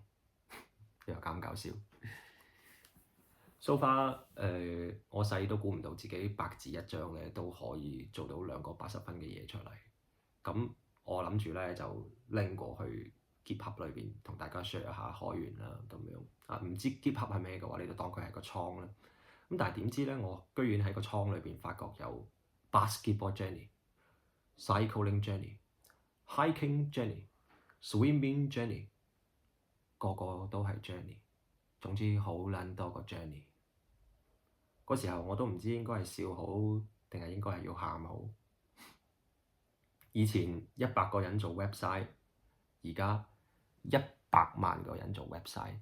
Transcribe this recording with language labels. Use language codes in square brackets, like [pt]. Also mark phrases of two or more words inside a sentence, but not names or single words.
[yue] 又搞唔搞笑 ？ [en] So far， [yue] 我細都估唔到自己白紙一張咧都可以做到2個80分嘅嘢出嚟。咁我諗住咧就拎過去 GitHub 裏邊同大家 share 下開源啦咁樣。唔知 GitHub 係咩嘅話，你就當佢係個倉啦。咁但係點知咧，我居然喺個倉裏邊發覺有 [en] basketball journey、cycling journey、hiking journey、swimming journey， [yue] 個個都係 journey。總之好撚多個 journey。嗰時候我都唔知應該係笑好定係應該係要喊好。以前100個人做 website， 而家100萬個人做 website。